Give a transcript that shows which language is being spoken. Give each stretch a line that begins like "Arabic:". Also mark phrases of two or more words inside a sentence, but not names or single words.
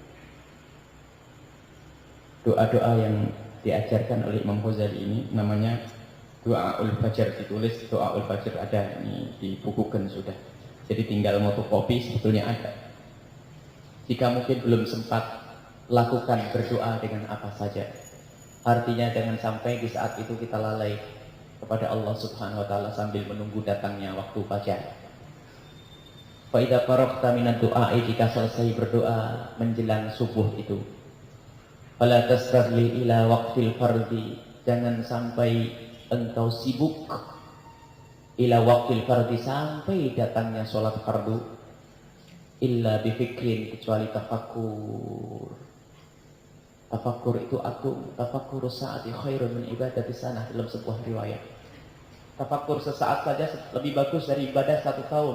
Indonesian: Doa-doa yang diajarkan oleh Imam Ghazali ini namanya Doaul Fajar, ditulis Doaul Fajar, ada ini dibukukan sudah. Jadi tinggal fotokopi, sebetulnya ada. Jika mungkin belum sempat, lakukan berdoa dengan apa saja. Artinya jangan sampai di saat itu kita lalai kepada Allah
Arabic: سبحانه وتعالى
Indonesian: sambil menunggu datangnya waktu fajar.
Arabic: فإذا فرغت من الدعاء,
Indonesian: jika selesai berdoa menjelang subuh itu,
Arabic: فلا تشتغل إلى وقت الفرض,
Indonesian: jangan sampai engkau sibuk
Arabic: إلى وقت الفرض,
Indonesian: sampai datangnya sholat fardu,
Arabic: إلا بفكر,
Indonesian: kecuali tafakkur. Tafakkur itu agung.
Arabic: تفكر ساعة خير من عبادة سنة,
Indonesian: dalam sebuah riwayat. Tafakkur sesaat saja lebih bagus dari ibadah 1 tahun.